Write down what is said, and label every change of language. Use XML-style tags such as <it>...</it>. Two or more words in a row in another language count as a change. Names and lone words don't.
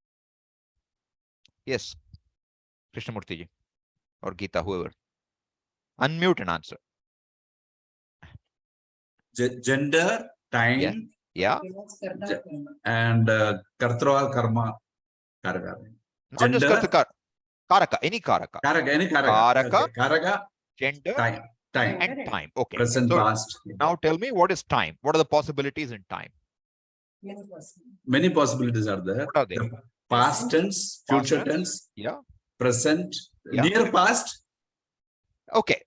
<en>Yes, Krishnamurti ji or Geeta, whoever. Unmute and answer. Gender, time, Yeah. and kartra or karma. Karaka. Not just Gender, karaka, any karaka. Karaka, any karaka. Karaka, Okay. Karaka, gender, time. and time. Okay. Present, So past. now tell me, what is time? What are the possibilities in time? Many possibilities are there. What are they? The past tense, Past future tense. tense, Yeah. present, Yeah. near past. Okay.</en>